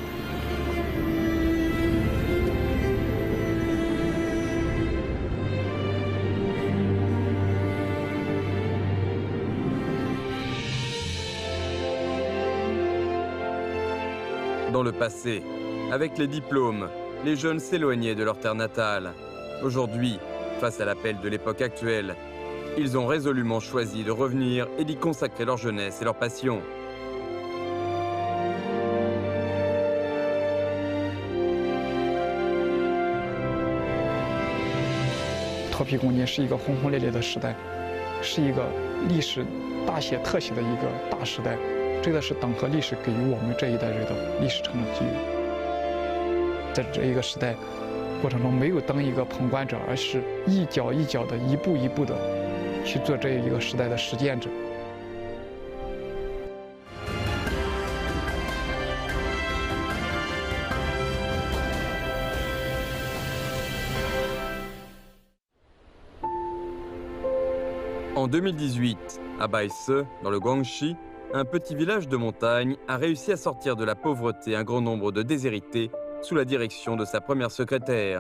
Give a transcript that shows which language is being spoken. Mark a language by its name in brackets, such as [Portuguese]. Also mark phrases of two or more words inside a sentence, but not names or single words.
[French] Dans le passé, avec les diplômes, les jeunes s'éloignaient de leur terre natale. Aujourd'hui, face à l'appel de l'époque actuelle, ils ont résolument choisi de revenir et d'y consacrer leur jeunesse et leur passion. [Chinese] 脱皮工业是一个轰轰烈烈的时代，是一个历史大写特写的一个大时代。这个是党和历史给予我们这一代人的历史成长机遇。在这一个时代过程中，没有当一个旁观者，而是一脚一脚的、一步一步的去做这一个时代的实践者。 [French] En 2018, à Baise, dans le Guangxi, un petit village de montagne a réussi à sortir de la pauvreté un grand nombre de déshérités sous la direction de sa première secrétaire.